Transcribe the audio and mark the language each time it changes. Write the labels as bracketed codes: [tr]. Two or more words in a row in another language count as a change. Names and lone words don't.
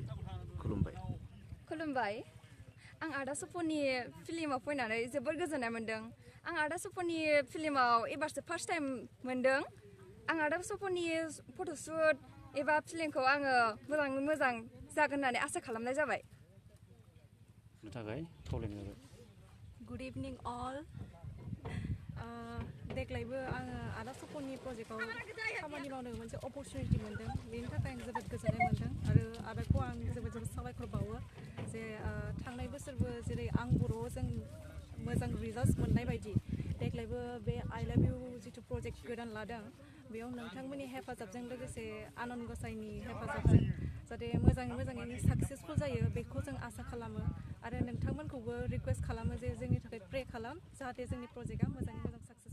[brx] खुलुमबाय आं आदा सपननि फिल्माव फैनानै जोबोर गोजोननाय मोनदों आं आदा सपननि फिल्माव एबारसो [en] first time [brx] मोनदों आं आदा सपननि फट'शुट एबा फिल्मखौ आङो मोजां जागोन होननानै आसा खालामनाय जाबाय [en] Good evening all. [brx] देग्लायबो आङो आदा सपननि प्रजेक्टआव खामानि मावनो मोनसे अपरचुनिटि मोन्दों बेनि थाखाय आं जोबोद गोजोननाय मोन्दों आरो आदाखौ आं जोबोद जोबोद साबायखर बावो जे थांनाय बोसोरबो जेरै आं बर'आव जों मोजां रिजाल्ट मोननाय बायदि देग्लायबो बे आइ लाभ इउ जिथु प्रजेक्ट गोदान लादों बेयाव नोंथांमोननि हेफाजाबजों लोगोसे आनन्द गसाइनि हेफाजाबजों जाहाथे मोजाङै साक्सेसफुल जायो बेखौ जों आसा खालामो आरो नोंथांमोनखौबो रिक्वेस्ट खालामो जे जोंनि थाखाय प्रे खालाम जाहाथे जोंनि प्रजेक्टआ मोजाङै मोजां